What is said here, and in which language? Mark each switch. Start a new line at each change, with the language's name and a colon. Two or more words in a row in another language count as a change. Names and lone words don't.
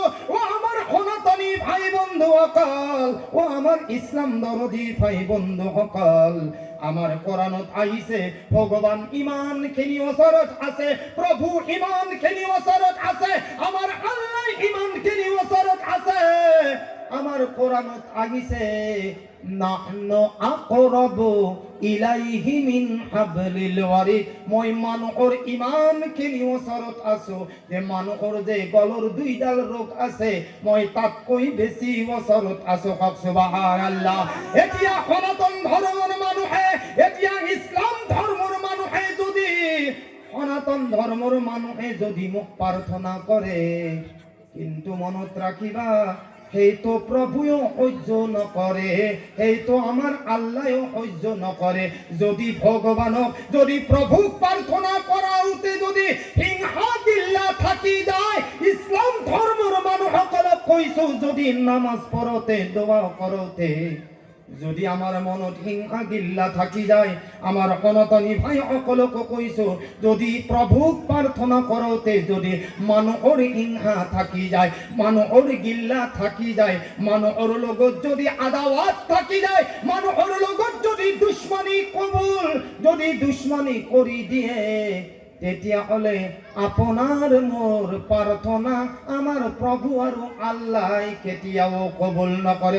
Assamese: ও আমাৰ সনাতনী ভাই বন্ধুসকল, ও আমাৰ ইছলাম দৰদী ভাই বন্ধুসকল, আমার কোরআনত আইছে ভগবান ইমানখিনি ওচৰত আছে, প্ৰভু ইমানখিনি ওচৰত আছে, আমার আল্লাহ ইমানখিনি ওচৰত আছে। আমার কোরআনত আহিছে
Arabic: نحن أقرب إليه من حبل الوريد,
Assamese: মই মানুহৰ ইমানখিনি ওচৰত আছো যে মানুহৰ যে গলৰ দুইডাল ৰোগ আছে, মই তাতকৈ বেছি ওচৰত আছো। হক সুবহানাল্লাহ। এতিয়া সনাতন ধৰ্মৰ মানুহে, এতিয়া ইছলাম ধৰ্মৰ মানুহে যদি, সনাতন ধৰ্মৰ মানুহে যদি মোক প্ৰাৰ্থনা কৰে, কিন্তু মনত ৰাখিবা সেই তো প্রভুও সহ্য নকরে, সেই তো আমার আল্লাহও সহ্য নকরে। যদি ভগবানক, যদি প্রভুক প্রার্থনা করাউতে যদি হিংসা দিল্লা থাকি যায়, ইসলাম ধর্মের মানুহসকলক কৈছো, যদি নামাজ পড়তে দোয়া করতে যদি আমার মনত হিংসা গিল্লা থাকি যায়, আমার সনাতনী ভাই সকলকো কৈছো, যদি প্ৰভুক প্ৰাৰ্থনা কৰোতে যদি মানুহৰ হিংসা থাকি যায়, মানুহৰ গিল্লা থাকি যায়, মানুহৰ লগত যদি আদাৱাত থাকি যায়, মানুহৰ লগত যদি দুশ্মনী কবুল যদি দুশ্মনী কৰি দিয়ে, তেতিয়াহ'লে আপোনাৰ মোৰ প্ৰাৰ্থনা আমাৰ প্ৰভু আৰু আল্লাহ কেতিয়াও কবুল নকৰে।